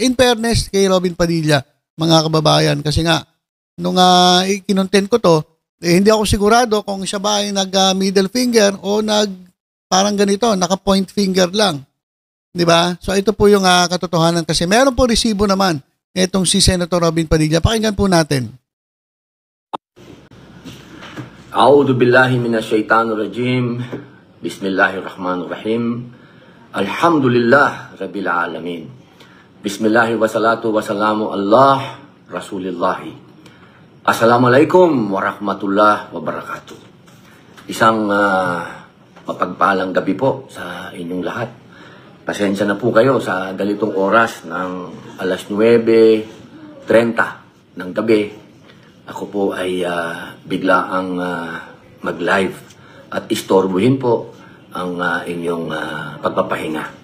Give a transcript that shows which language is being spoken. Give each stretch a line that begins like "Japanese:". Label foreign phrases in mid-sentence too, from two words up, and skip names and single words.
English: In fairness
Filipino: kay Robin Padilla, mga kababayan, kasi nga, nung kinontent ko to, hindi ako sigurado kung siya ba ay nag-middle finger o parang ganito, naka-
English: point finger
Filipino: lang. Di ba? So ito po yung katotohanan kasi meron po resibo naman itong si Senator Robin Padilla. Pakinggan po natin.
Arabic: أعوذ بالله من الشيطان الرجيم. بسم الله الرحمن الرحيم الحمد لله رب العالمين. بسم الله والصلاة والسلام على رسول الله. السلام عليكم ورحمة الله وبركاته.
Filipino: Isang mapagpalang gabi po sa inyong lahat. Pasensya na po kayo sa ganitong oras ng alas 9:30 ng gabi. Ako po ay biglaang mag-live at istorbuhin po ang inyong pagpapahinga.